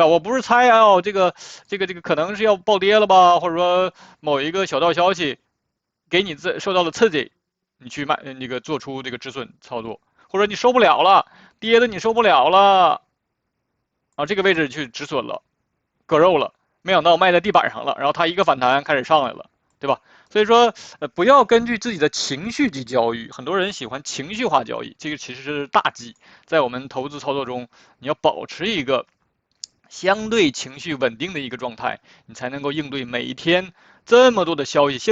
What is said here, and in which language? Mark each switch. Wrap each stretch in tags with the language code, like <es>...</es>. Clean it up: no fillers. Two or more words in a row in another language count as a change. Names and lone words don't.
<zh>我不是猜啊，這個可能是要暴跌了吧，或者說某一個小道消息給你受到了刺激，你去那個做出這個止損操作。或者你受不了了，跌的你受不了了，啊，這個位置去止損了，割肉了，沒想到賣在地板上了，然後它一個反彈開始上來了，對吧？所以說，不要根據自己的情緒去交易，很多人喜歡情緒化交易，這個其實是大忌。在我們投資操作中，你要保持一個相對情緒穩定的一個狀態，你才能夠應對每一天這麼多的消息。</zh>